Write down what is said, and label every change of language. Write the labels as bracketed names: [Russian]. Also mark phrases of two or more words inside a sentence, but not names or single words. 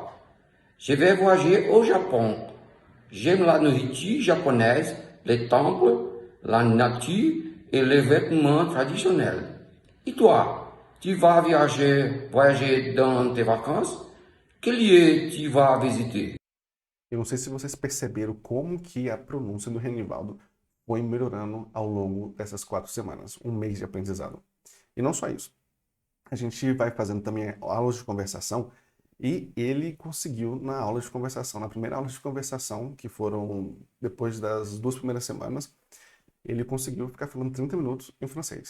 [French] Je vais voyager au Japon. J'aime la nourriture japonaise, les temples, la nature et les vêtements traditionnels. Et toi, tu vas voyager dans tes vacances? Quel lieu tu vas visiter? [Portuguese] Eu não sei se vocês perceberam como que a pronúncia do Renivaldo foi melhorando ao longo dessas 4 semanas, um mês de aprendizado. E não só isso. A gente vai fazendo também aulas de conversação e ele conseguiu na aula de conversação, na primeira aula de conversação, que foram depois das 2 primeiras semanas, ele conseguiu ficar falando 30 minutos em francês.